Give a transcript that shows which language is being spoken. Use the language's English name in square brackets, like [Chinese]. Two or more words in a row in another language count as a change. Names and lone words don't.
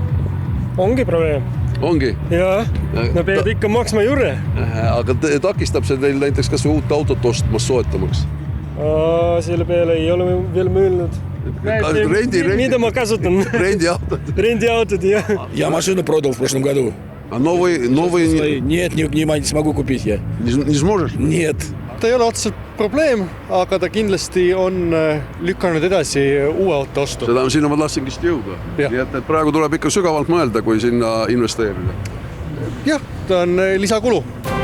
[Estonian] Ongi probleem. Ongi? Jaa, no pead ikka maksma juurde. Aga takistab see teil näiteks kas või uut autot ostmas soetamaks? Selle peale ei ole veel mõelnud. Mida ma kasutan? Rendiautod, jah. [Russian] Я машину продал в прошлом году. А новый... Нет, не смогу купить я. Не сможешь? Нет. [Estonian] Ta ei ole otseselt probleem, aga ta kindlasti on lükanud edasi uue auto ostu. Seda sinna ma tahtsingi jõuda. Nii et praegu tuleb ikka sügavalt mõelda, kui sinna investeerida. Jah, ta on lisakulu.